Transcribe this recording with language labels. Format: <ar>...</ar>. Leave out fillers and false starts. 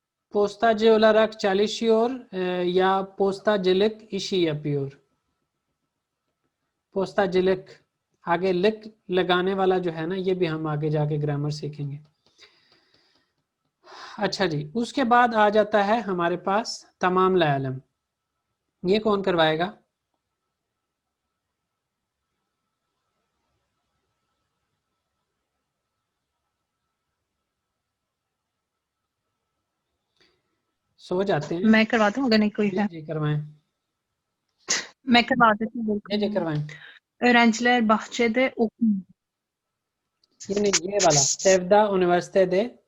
<tr>postacı olarak çalışıyor ya postacılık işi yapıyor?</tr> <hi>postacılık, आगे लिक लगाने वाला जो है ना, ये भी हम आगे जाके ग्रामर सीखेंगे। अच्छा जी, उसके बाद आ जाता है हमारे पास तमाम लालम। ये कौन करवाएगा? सो जाते हैं। मैं करवा दूं अगर नहीं कोई है। जी करवाएं। मैं करवा देती हूँ। जी करवाएं।</hi> <tr>Öğrenciler bahçede okuyor.</tr> <hi>यानी ये वाला सेवदा यूनिवर्सिटी दे</hi>